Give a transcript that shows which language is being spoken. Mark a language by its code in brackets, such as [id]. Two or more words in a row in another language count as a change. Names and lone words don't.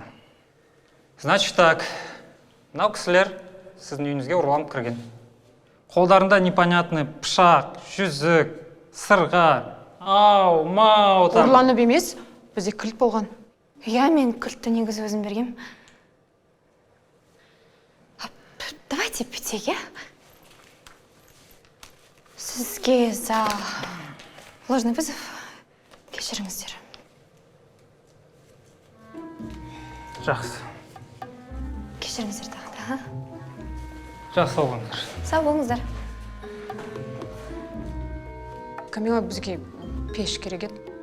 [ru] Значит так, [kk] мынау кісілер сіздің үйіңізге ұрланып кірген. Қолдарында непонятный пышақ, жүзік, сырға, ау, мау. Ұрланып емес, бізде кілт болған. Я, мен кілтті негізі өзім бергем. [ru] Давайте пить, я? [kk] Сізге [ru] за ложный вызов [kk] кешіріңіздер. Жақсы. Кешіріңіздер тағы да. Жақсы сау болыңыздар. Сау болыңыздар. Камила, бізге пеш керек еді.